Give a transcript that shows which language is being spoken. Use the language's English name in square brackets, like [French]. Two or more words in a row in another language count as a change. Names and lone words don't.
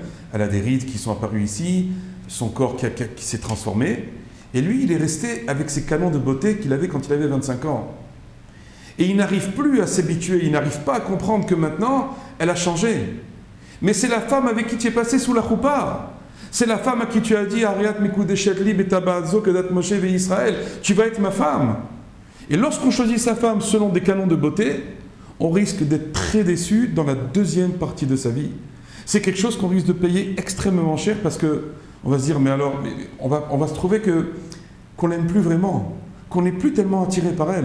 [French] Elle a des rides qui sont apparues ici, son corps qui s'est transformé. Et lui, il est resté avec ses canons de beauté qu'il avait quand il avait 25 ans. Et il n'arrive plus à s'habituer, il n'arrive pas à comprendre que maintenant, elle a changé. Mais c'est la femme avec qui tu es passé sous la choupa. C'est la femme à qui tu as dit « [Hebrew] הרי את מקודשת לי בטבעת זו כדת משה וישראל [French] » tu vas être ma femme. Et lorsqu'on choisit sa femme selon des canons de beauté, on risque d'être très déçu dans la deuxième partie de sa vie. C'est quelque chose qu'on risque de payer extrêmement cher parce qu'on va se dire « Mais alors, on va se trouver qu'on l'aime plus vraiment, qu'on n'est plus tellement attiré par elle.